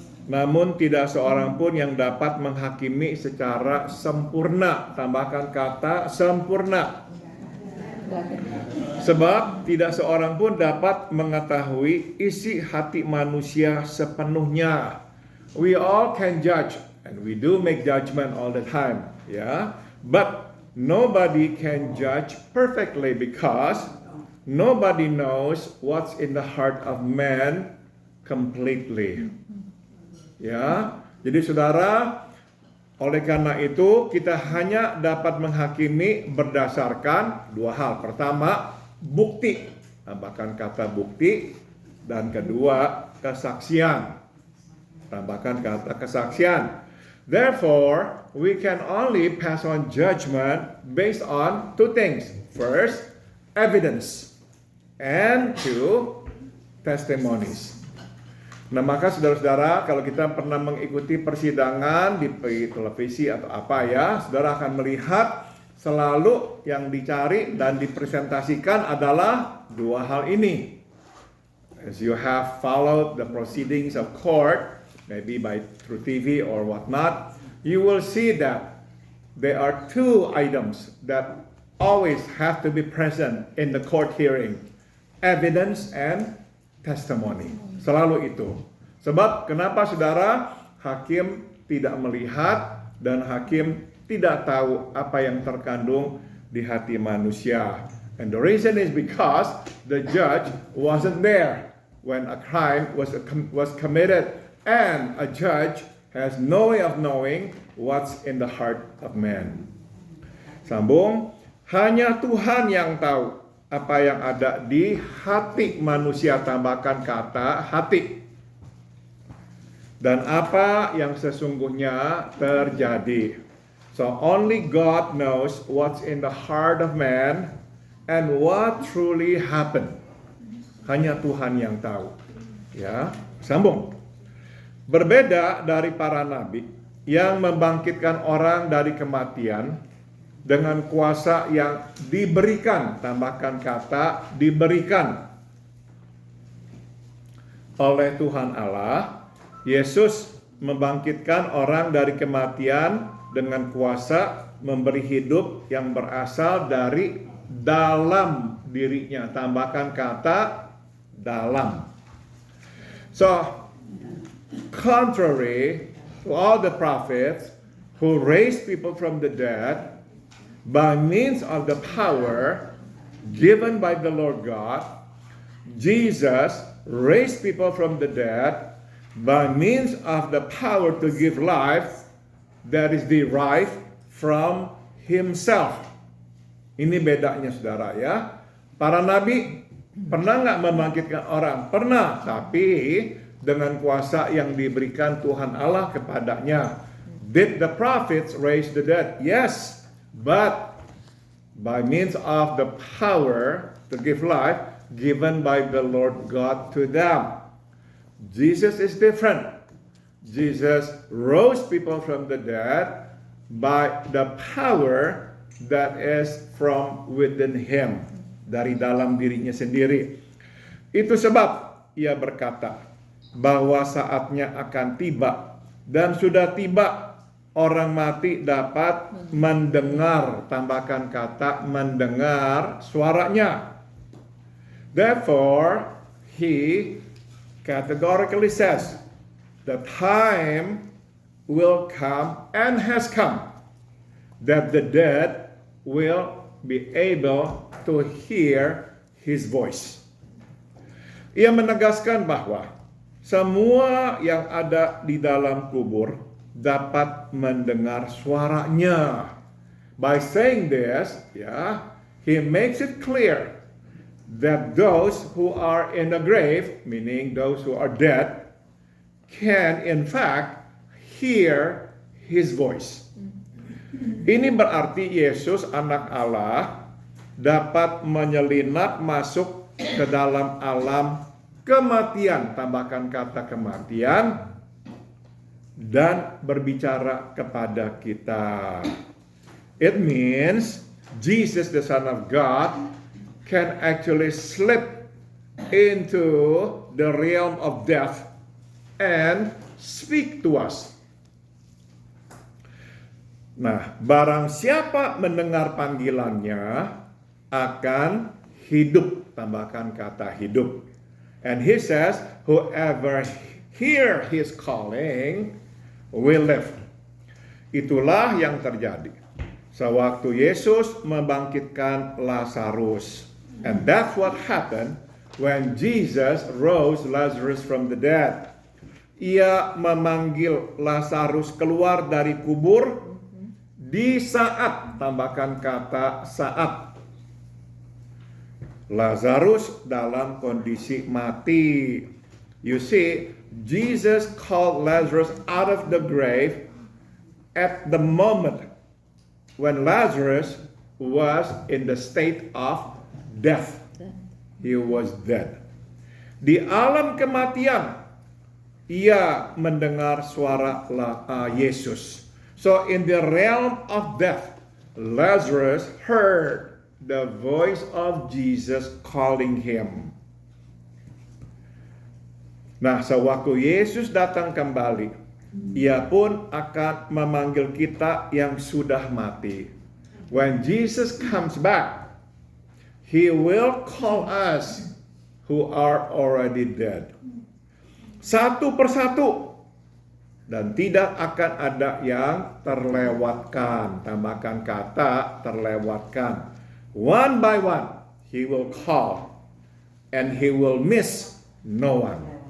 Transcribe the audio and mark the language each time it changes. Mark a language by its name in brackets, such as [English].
[Indonesian] namun tidak seorang pun yang dapat menghakimi secara sempurna. Tambahkan kata sempurna. Sebab tidak seorang pun dapat mengetahui isi hati manusia sepenuhnya. [English] We all can judge, and we do make judgment all the time, ya. But nobody can judge perfectly because nobody knows what's in the heart of man completely. [Indonesian] Ya, jadi saudara, oleh karena itu kita hanya dapat menghakimi berdasarkan dua hal. Pertama, bukti. Tambahkan kata bukti. Dan kedua, kesaksian. Tambahkan kata kesaksian. [English] Therefore, we can only pass on judgment based on two things. First, evidence. And two, testimonies. [Indonesian] Nah, maka saudara-saudara, kalau kita pernah mengikuti persidangan di televisi atau apa ya, saudara akan melihat selalu yang dicari dan dipresentasikan adalah dua hal ini. [English] As you have followed the proceedings of court, maybe through TV or whatnot, you will see that there are two items that always have to be present in the court hearing. Evidence and testimony. [Indonesian] Selalu itu. Sebab kenapa saudara, hakim tidak melihat dan hakim tidak tahu apa yang terkandung di hati manusia. [English] And the reason is because the judge wasn't there when a crime was committed, and a judge has no way of knowing what's in the heart of man. [Indonesian] Sambung, hanya Tuhan yang tahu apa yang ada di hati manusia. Tambahkan kata hati. Dan apa yang sesungguhnya terjadi. [English] So only God knows what's in the heart of man and what truly happened. [Indonesian] Hanya Tuhan yang tahu. Ya, sambung. Berbeda dari para nabi yang membangkitkan orang dari kematian dengan kuasa yang diberikan, tambahkan kata diberikan oleh Tuhan Allah, Yesus membangkitkan orang dari kematian dengan kuasa memberi hidup yang berasal dari dalam dirinya, tambahkan kata dalam. [English] So, contrary to all the prophets who raised people from the dead, by means of the power given by the Lord God, Jesus raised people from the dead by means of the power to give life that is derived from Himself. [Indonesian] Ini bedanya saudara ya. Para nabi pernah nggak membangkitkan orang? Pernah, tapi dengan kuasa yang diberikan Tuhan Allah kepadanya. [English] Did the prophets raise the dead? Yes. But by means of the power to give life given by the Lord God to them. Jesus is different. Jesus rose people from the dead by the power that is from within Him. [Indonesian] Dari dalam dirinya sendiri. Itu sebab Ia berkata bahwa saatnya akan tiba dan sudah tiba. Orang mati dapat mendengar, tambahkan kata mendengar suaranya. [English] Therefore, He categorically says, the time will come and has come that the dead will be able to hear His voice. [Indonesian] Ia menegaskan bahwa semua yang ada di dalam kubur dapat mendengar suaranya. [English] By saying this, He makes it clear that those who are in the grave, meaning those who are dead, can in fact hear His voice. [Indonesian] Ini berarti Yesus anak Allah dapat menyelinap masuk ke dalam alam kematian, tambahkan kata kematian, dan berbicara kepada kita. [English] It means Jesus, the Son of God, can actually slip into the realm of death and speak to us. [Indonesian] Nah, barang siapa mendengar panggilannya akan hidup. Tambahkan kata hidup. [English] And he says, whoever hear his calling will live. [Indonesian] Itulah yang terjadi sewaktu Yesus membangkitkan Lazarus. [English] And that's what happened when Jesus rose Lazarus from the dead. [Indonesian] Ia memanggil Lazarus keluar dari kubur di saat, tambahkan kata saat, Lazarus dalam kondisi mati. [English] You see, Jesus called Lazarus out of the grave at the moment when Lazarus was in the state of death. He was dead. [Indonesian] Di alam kematian, ia mendengar suara Yesus. [English] So in the realm of death, Lazarus heard the voice of Jesus calling him. [Indonesian] Nah, sewaktu Yesus datang kembali, ia pun akan memanggil kita yang sudah mati. [English] When Jesus comes back, He will call us who are already dead. [Indonesian] Satu persatu. Dan tidak akan ada yang terlewatkan. Tambahkan kata terlewatkan. [English] One by one, He will call. And He will miss no one.